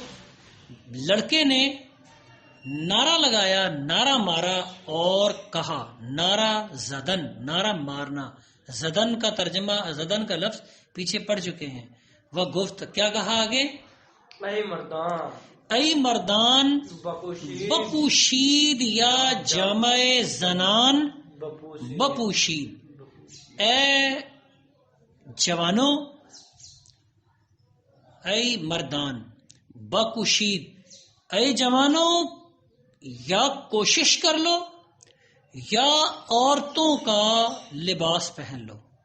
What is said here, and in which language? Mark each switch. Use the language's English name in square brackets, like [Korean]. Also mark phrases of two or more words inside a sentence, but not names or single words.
[Urdu] لڑکے نے نعرہ لگایا، نعرہ مارا اور کہا. [Persian] نعرہ زدن، [Urdu] نعرہ مارنا. زدن کا ترجمہ، زدن کا لفظ پیچھے پڑ چکے ہیں. [Persian] وہ گفت [Urdu] کیا کہا آگے؟ [Persian] اے مردان، اے مردان بپوشید یا جامع زنان بپوشید. [Urdu] اے جوانوں، [Persian] اے مردان بپوشید، [Urdu] اے جوانوں یا کوشش کر لو یا عورتوں کا لباس پہن لو.